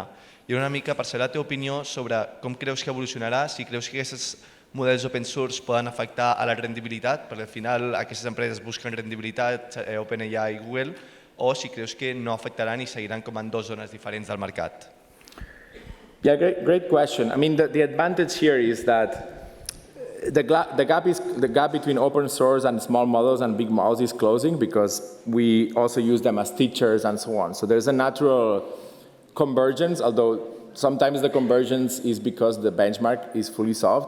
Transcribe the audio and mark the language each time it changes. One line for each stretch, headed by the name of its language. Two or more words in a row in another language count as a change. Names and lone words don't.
Catalan: I una mica per saber la teva opinió sobre com creus que evolucionarà, si creus que aquests models
English: open source
Catalan: poden afectar a la rendibilitat, perquè al final aquestes empreses busquen rendibilitat, OpenAI i Google, o si creus que no afectaran i seguiran com en 2 zones diferents del mercat.
English: Yeah, great question. I mean, the advantage here is that the gap between open source and small models and big models is closing, because we also use them as teachers and so on. So there's a natural convergence, although sometimes the convergence is because the benchmark is fully solved.